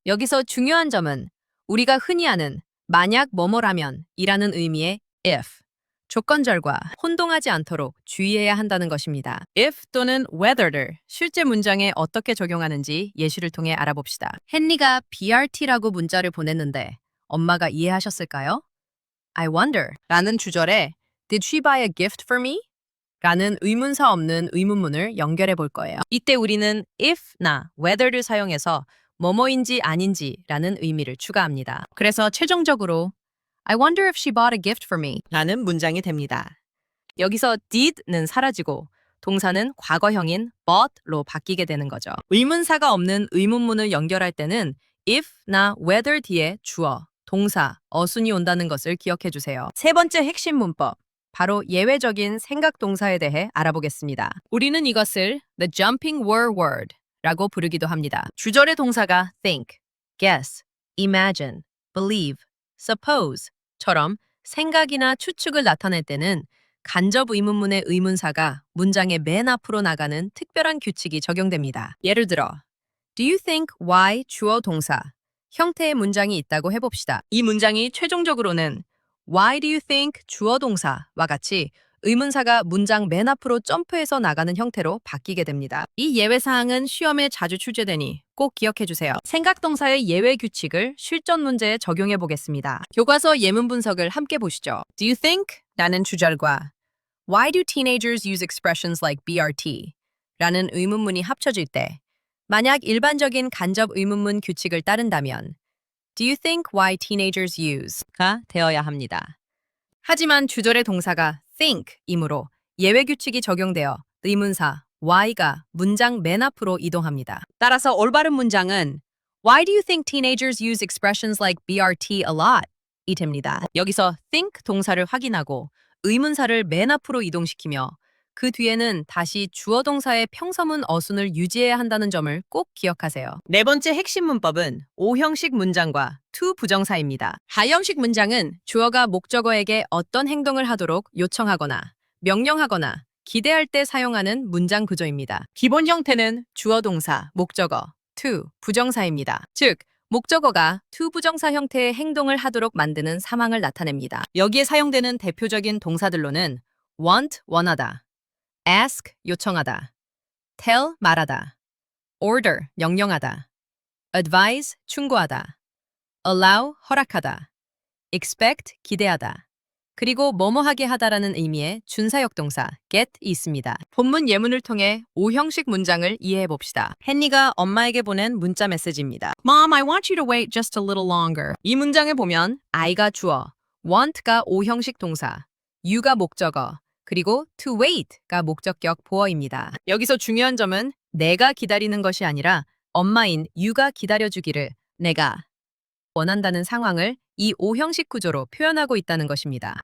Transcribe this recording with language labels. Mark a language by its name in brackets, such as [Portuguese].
[Korean] 여기서 중요한 점은 우리가 흔히 아는 만약 뭐뭐라면 이라는 의미의 if, 조건절과 혼동하지 않도록 주의해야 한다는 것입니다. if 또는 whether를 실제 문장에 어떻게 적용하는지 예시를 통해 알아봅시다. 헨리가 BRT라고 문자를 보냈는데 엄마가 이해하셨을까요? [English] I wonder [Korean] 라는 주절에 [English] Did she buy a gift for me? [Korean] 라는 의문사 없는 의문문을 연결해 볼 거예요. 이때 우리는 if나 whether를 사용해서 뭐뭐인지 아닌지라는 의미를 추가합니다. 그래서 최종적으로 [English] I wonder if she bought a gift for me [Korean] 라는 문장이 됩니다. 여기서 did는 사라지고 동사는 과거형인 bought로 바뀌게 되는 거죠. 의문사가 없는 의문문을 연결할 때는 if나 whether 뒤에 주어, 동사, 어순이 온다는 것을 기억해 주세요. 세 번째 핵심 문법, 바로 예외적인 생각 동사에 대해 알아보겠습니다. 우리는 이것을 the jumping were word라고 부르기도 합니다. 주절의 동사가 think, guess, imagine, believe, suppose처럼 생각이나 추측을 나타낼 때는 간접 의문문의 의문사가 문장의 맨 앞으로 나가는 특별한 규칙이 적용됩니다. 예를 들어 [English] Do you think why [Korean] 주어 동사 형태의 문장이 있다고 해봅시다. 이 문장이 최종적으로는 [English] Why do you think [Korean] 주어 동사와 같이 의문사가 문장 맨 앞으로 점프해서 나가는 형태로 바뀌게 됩니다. 이 예외 사항은 시험에 자주 출제되니 꼭 기억해 주세요. 생각 동사의 예외 규칙을 실전 문제에 적용해 보겠습니다. 교과서 예문 분석을 함께 보시죠. [English] Do you think? [Korean] 라는 주절과 [English] Why do teenagers use expressions like BRT? [Korean] 라는 의문문이 합쳐질 때 만약 일반적인 간접 의문문 규칙을 따른다면 [English] Do you think why teenagers use? [Korean] 가 되어야 합니다. 하지만 주절의 동사가 think이므로 예외 규칙이 적용되어 의문사 why가 문장 맨 앞으로 이동합니다. 따라서 올바른 문장은 [English] Why do you think teenagers use expressions like BRT a lot? [Korean] 이 됩니다. 여기서 think 동사를 확인하고 의문사를 맨 앞으로 이동시키며 그 뒤에는 다시 주어 동사의 평서문 어순을 유지해야 한다는 점을 꼭 기억하세요. 네 번째 핵심 문법은 O형식 문장과 to 부정사입니다. 하형식 문장은 주어가 목적어에게 어떤 행동을 하도록 요청하거나 명령하거나 기대할 때 사용하는 문장 구조입니다. 기본 형태는 주어 동사, 목적어, to 부정사입니다. 즉, 목적어가 to 부정사 형태의 행동을 하도록 만드는 상황을 나타냅니다. 여기에 사용되는 대표적인 동사들로는 want 원하다, ask 요청하다, tell 말하다, order 명령하다, advise 충고하다, allow 허락하다, expect 기대하다, 그리고 뭐뭐하게 하다라는 의미의 준사역 동사 get이 있습니다. 본문 예문을 통해 O형식 문장을 이해해 봅시다. 헨리가 엄마에게 보낸 문자 메시지입니다. [English] Mom, I want you to wait just a little longer. [Korean] 이 문장을 보면 I가 주어, want가 O형식 동사, you가 목적어, 그리고 to wait가 목적격 보어입니다. 여기서 중요한 점은 내가 기다리는 것이 아니라 엄마인 you가 기다려주기를 내가 원한다는 상황을 이 O형식 구조로 표현하고 있다는 것입니다.